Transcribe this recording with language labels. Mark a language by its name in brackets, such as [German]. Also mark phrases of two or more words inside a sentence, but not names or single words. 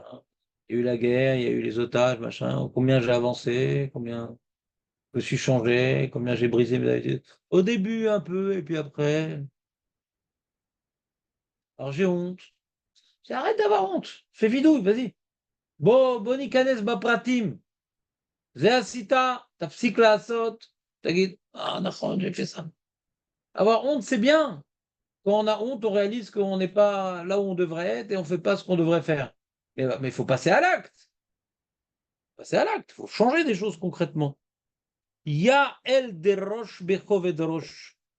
[French] Il y a eu la guerre, il y a eu les otages, machin. Combien j'ai avancé, combien je me suis changé, combien j'ai brisé mes habitudes. Au début, un peu, et puis après. Alors j'ai honte. Arrête d'avoir honte. Fais bidouille, vas-y. Bon, [Hebrew] ניכנס בפרטים. זה עשית, תפסיק לעשות. תגיד, נכון, [French] j'ai fait ça. Avoir honte, c'est bien. Quand on a honte, on réalise qu'on n'est pas là où on devrait être et on ne fait pas ce qu'on devrait faire. Mais il faut passer à l'acte. Passer à l'acte. Il faut changer des choses concrètement. Ya el de roche bechove de roche.